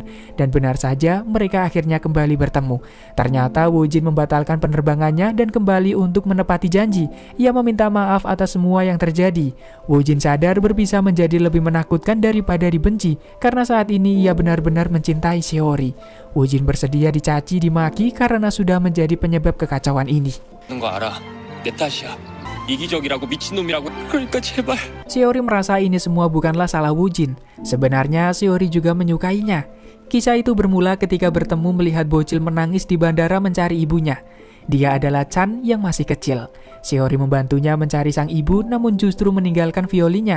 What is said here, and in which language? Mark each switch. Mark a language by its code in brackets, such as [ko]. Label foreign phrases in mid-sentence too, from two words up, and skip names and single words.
[id] Dan benar saja, mereka akhirnya kembali bertemu. Ternyata Woojin membatalkan penerbangannya dan kembali untuk menepati janji. Ia meminta maaf atas semua yang terjadi. Woojin sadar berpisah menjadi lebih menakutkan daripada dibenci, karena saat ini ia benar-benar mencintai Shiori. Woojin bersedia dicaci dimaki karena sudah menjadi penyebab kekacauan ini. [ko] 거 알아. 내 탓이야. 이기적이라고 미친놈이라고. 그러니까 제발. [id] Shiori merasa ini semua bukanlah salah Woojin. Sebenarnya Shiori juga menyukainya. Kisah itu bermula ketika bertemu melihat bocil menangis di bandara mencari ibunya. Dia adalah Chan yang masih kecil. Shiori membantunya mencari sang ibu namun justru meninggalkan violinnya.